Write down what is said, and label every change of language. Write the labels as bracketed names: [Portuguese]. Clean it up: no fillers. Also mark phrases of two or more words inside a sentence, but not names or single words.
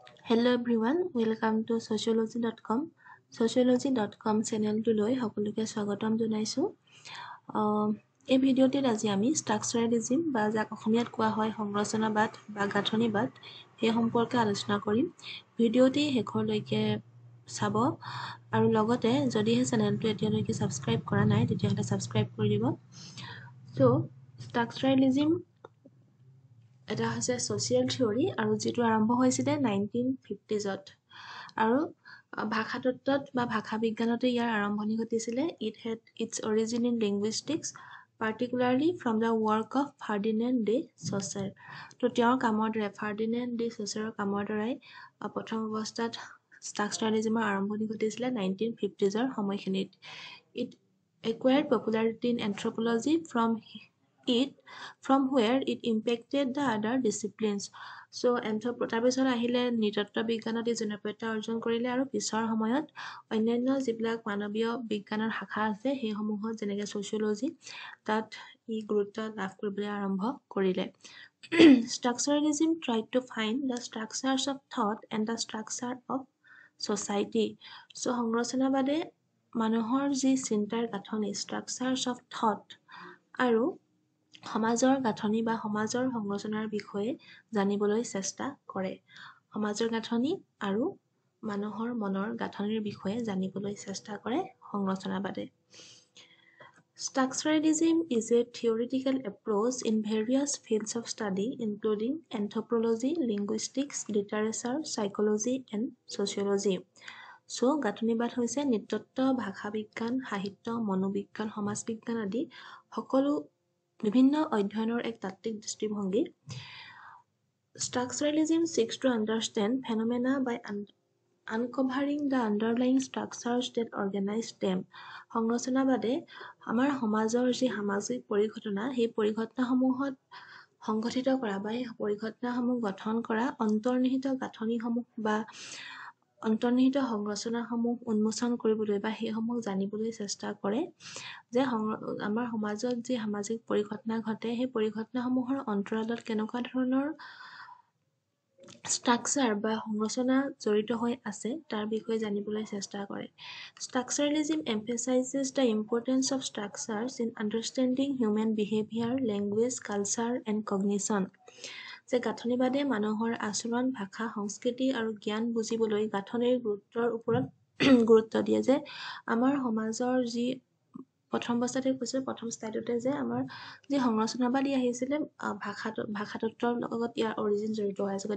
[English] Hello everyone, welcome to sociology.com. [Assamese] Sociology.com চেনেলটোলৈ সকলোকে স্বাগতম জনাইছো। এই ভিডিঅ'টিত আজি আমি ষ্ট্ৰাকচাৰালিজম বা যাক অসমীয়াত কোৱা হয় সংৰচনাবাদ বা গাঁথনিবাদ সেই সম্পৰ্কে আলোচনা কৰিম। ভিডিঅ'টি শেষলৈকে চাব আৰু লগতে যদিহে চেনেলটো এতিয়ালৈকে সাবস্ক্ৰাইব কৰা নাই তেতিয়াহ'লে সাবস্ক্ৰাইব কৰি দিব। সো ষ্ট্ৰাকচাৰালিজম এটা হৈছে [English] social theory [Assamese] আৰু যেটো আৰম্ভ হৈছিল 1950s আৰু ভাষাতত্ত্বত বা ভাষা বিজ্ঞানতে ইয়াৰ আৰম্ভণি ঘটিছিল। [English] It had its origin in linguistics, particularly from the work of Ferdinand de Saussure. [Assamese] তো তেওঁৰ কামৰ দ্বাৰা ফাৰ্ডিনেণ্ড ডি চছাৰৰ কামৰ দ্বাৰাই প্ৰথম অৱস্থাত ষ্ট্ৰাকচাৰালিজমৰ আৰম্ভণি ঘটিছিল 1950s সময়খিনিত। [English] It acquired popularity in anthropology from where it impacted the other disciplines. [Assamese] So তাৰপিছত আহিলে নৃতত্ত্ব বিজ্ঞানত জনপ্ৰিয়তা অৰ্জন কৰিলে আৰু পিছৰ সময়ত অন্যান্য যিবিলাক মানৱীয় বিজ্ঞানৰ শাখা আছে সেইসমূহত যেনেকৈ ছচিয়লজি তাত ই গুৰুত্ব লাভ কৰিবলৈ আৰম্ভ কৰিলে। [English] Structuralism tried to find the structures of thought and the structure of society. [Assamese] So সংৰচনাবাদে মানুহৰ যি চিন্তাৰ গাঁথনি [English] structures of thought [Assamese] আৰু সমাজৰ গাঁথনি বা সমাজৰ সংৰচনাৰ বিষয়ে জানিবলৈ চেষ্টা কৰে। সমাজৰ গাঁথনি আৰু মানুহৰ মনৰ গাঁথনিৰ বিষয়ে জানিবলৈ চেষ্টা কৰে সংৰচনাবাদে। [English] Structuralism is a theoretical approach in various fields of study including anthropology, linguistics, literature, psychology and sociology. [Assamese] So গাঁথনিবাদ হৈছে নৃতত্ত্ব, ভাষা বিজ্ঞান, সাহিত্য, মনোবিজ্ঞান, সমাজ বিজ্ঞান আদি সকলো বিভিন্ন অধ্যয়নৰ এক তাত্ত্বিক দৃষ্টিভংগী। [English] Structuralism seeks to understand phenomena by uncovering the underlying structures that organize them. [Assamese] সংৰচনাবাদে আমাৰ সমাজৰ যি সামাজিক পৰিঘটনা সেই পৰিঘটনাসমূহত সংগঠিত কৰা বা এই পৰিঘটনাসমূহ গঠন কৰা অন্তৰ্নিহিত গাঁথনিসমূহ বা অন্তৰ্নিহিত সংৰচনাসমূহ উন্মোচন কৰিবলৈ বা সেইসমূহ জানিবলৈ চেষ্টা কৰে যে আমাৰ সমাজত যি সামাজিক পৰিঘটনা ঘটে সেই পৰিঘটনাসমূহৰ অন্তৰালত কেনেকুৱা ধৰণৰ ষ্ট্ৰাকচাৰ বা সংৰচনা জড়িত হৈ আছে তাৰ বিষয়ে জানিবলৈ চেষ্টা কৰে। [English] Structuralism emphasizes the importance of structures in understanding human behavior, language, culture and cognition. [Assamese] যে গাঁথনিবাদে মানুহৰ আচৰণ, ভাষা, সংস্কৃতি আৰু জ্ঞান বুজিবলৈ গাঁথনিৰ গুৰুত্বৰ ওপৰত গুৰুত্ব দিয়ে। যে আমাৰ সমাজৰ যি প্ৰথম অৱস্থাতে কৈছিল প্ৰথম স্লাইডতে যে আমাৰ যি সংৰচনাবাদী আহিছিলে ভাষাতত্ত্বৰ লগত ইয়াৰ অৰিজিন জড়িত হৈ আছে।